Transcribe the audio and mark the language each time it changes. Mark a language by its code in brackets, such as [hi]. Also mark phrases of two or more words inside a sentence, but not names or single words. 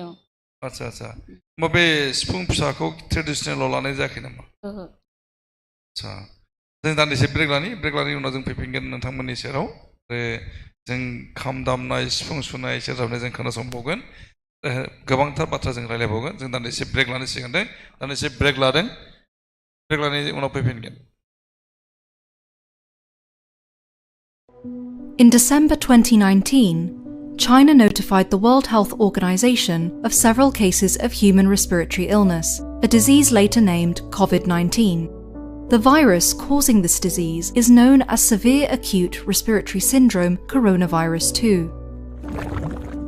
[brx] आदसा आदसा होमबा बे सिफुं फिसाखौ ट्रेडिसनेलाव लानाय जायाखै नामा आदसा जों दान्दिसे ब्रेक लानि उनाव जों फैफिनगोन नोंथांमोननि सेराव आरो जों खाम दामनाय सिफुं सुनाय सेरजा हुनाय जों खोनासंबावगोन गोबांथार बाथ्रा जों रायलायबावगोन जों दान्दिसे ब्रेक लानो सिगां दान्दिसे ब्रेक लानायनि उनाव फैफिनगोन [en] In December 2019, China notified the World Health Organization of several cases of human respiratory illness, a disease later named COVID-19. The virus causing this disease is known as severe acute respiratory syndrome coronavirus 2.